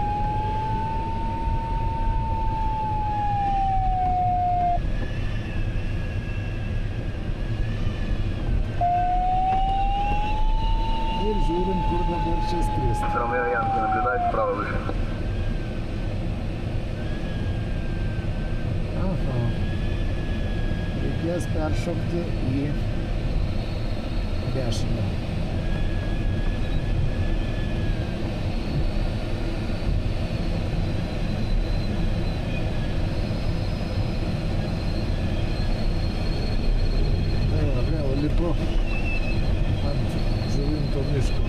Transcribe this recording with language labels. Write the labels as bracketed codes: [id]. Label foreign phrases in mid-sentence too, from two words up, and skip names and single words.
[lt] Žiūrim, kur dabar čia skristi. [ru] Ромео Янки, наблюдайте справа выше. [lt] Aha. Reikės peršokti į dešinę. Tai va, vėl lipu ant Žuvinto miško.